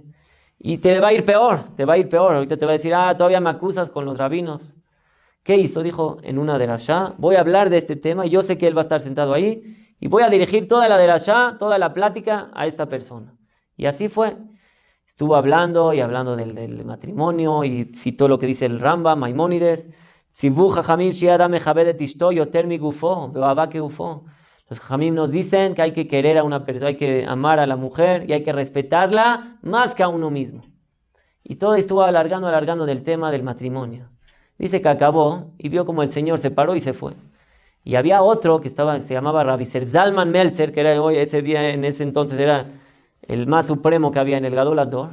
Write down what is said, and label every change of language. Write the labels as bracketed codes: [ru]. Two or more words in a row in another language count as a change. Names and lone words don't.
[es] Y te va a ir peor, Ahorita te va a decir, todavía me acusas con los rabinos. ¿Qué hizo? Dijo, en una derashá, voy a hablar de este tema y yo sé que él va a estar sentado ahí y voy a dirigir toda la derashá, toda la plática a esta persona. Y así fue. Estuvo hablando y hablando del matrimonio y citó lo que dice el Rambam, Maimónides. [he] צוו חכמים שאדם מכבדת אשתו יותר מגופו ואוהבה כגופו. [es] Los jajamim nos dicen que hay que querer a una persona, hay que amar a la mujer y hay que respetarla más que a uno mismo. Y todo estuvo alargando del tema del matrimonio. Dice que acabó y vio como el Señor se paró y se fue. Y había otro que se llamaba Rabbi Zalman Meltzer, que era hoy, ese día, en ese entonces era el más supremo que había en el [he] גדול הדור.